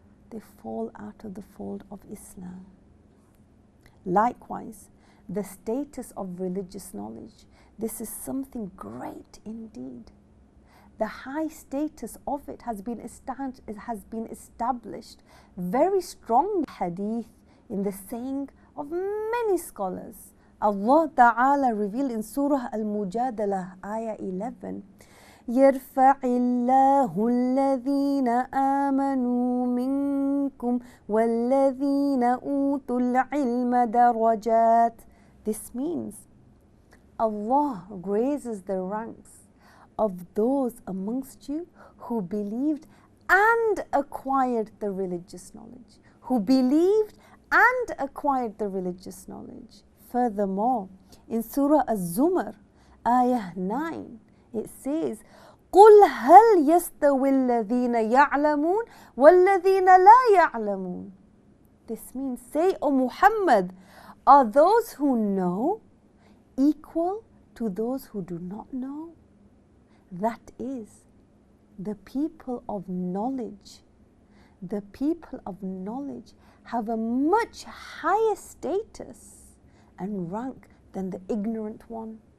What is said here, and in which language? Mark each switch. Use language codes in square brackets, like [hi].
[en] They fall out of the fold of Islam. Likewise, the status of religious knowledge, this is something great indeed. The high status of it has been established very strong hadith in the saying of many scholars. Allah Ta'ala revealed in Surah Al-Mujadalah, Ayah 11, [ar] يَرْفَعِ اللَّهُ الَّذِينَ آمَنُوا مِنْكُمْ وَالَّذِينَ أُوتُوا الْعِلْمَ دَرَجَاتٍ. [en] This means Allah raises the ranks of those amongst you who believed and acquired the religious knowledge. Who believed and acquired the religious knowledge. Furthermore, in Surah Az-Zumar, Ayah 9, it says, [ar] قُلْ هَلْ يَسْتَوِي الَّذِينَ يَعْلَمُونَ وَالَّذِينَ لَا يَعْلَمُونَ. [en] This means, say, O Muhammad, are those who know equal to those who do not know? That is, the people of knowledge. The people of knowledge have a much higher status and rank than the ignorant one.